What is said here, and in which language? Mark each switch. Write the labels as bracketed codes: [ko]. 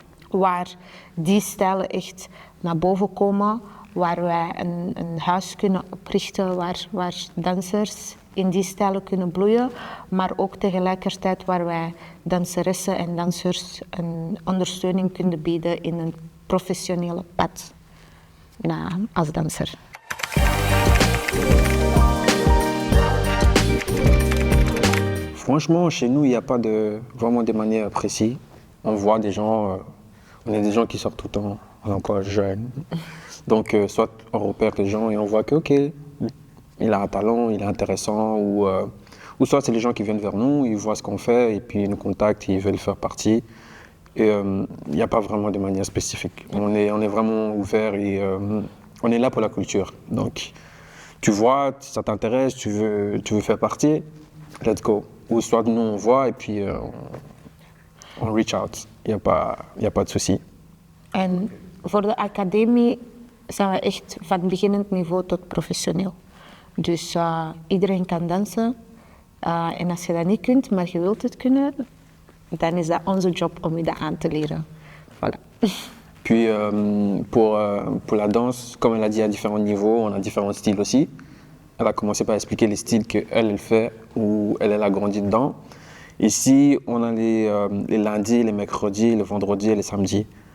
[nl] Waar die stijlen echt naar boven komen, waar wij een huis kunnen oprichten, waar dansers in die stijlen kunnen bloeien, maar ook tegelijkertijd waar wij danseressen en dansers een ondersteuning kunnen bieden in een professionele pad als danser. [fr] Franchement, chez nous, il n'y a pas vraiment de manière précise. On voit des gens, on est des gens qui sortent tout le temps, encore jeunes. Donc, soit on repère les gens et on voit que, ok, il a un talent, il est intéressant, ou soit c'est les gens qui viennent vers nous, ils voient ce qu'on fait et puis ils nous contactent, ils veulent faire partie. Et il n'y a pas vraiment de manière spécifique. On est vraiment ouvert et on est là pour la culture. Donc, tu vois, ça t'intéresse, tu veux faire partie, [en] let's go. [fr] Ou soit nous on voit et puis on [en] reach out. [fr] Il n'y a pas de souci. [nl] En voor de academie zijn we echt van beginnend niveau tot professioneel. Dus iedereen kan dansen. En als je dat niet kunt, maar je wilt het kunnen, dan is dat onze job om je dat aan te leren. [fr] Voilà. Puis pour la danse, comme elle a dit à différents niveaux, on a différents styles aussi. Elle a commencé par expliquer les styles qu'elle fait ou elle a grandi dedans. Ici, on a les lundis, les mercredis, les vendredis et les samedis.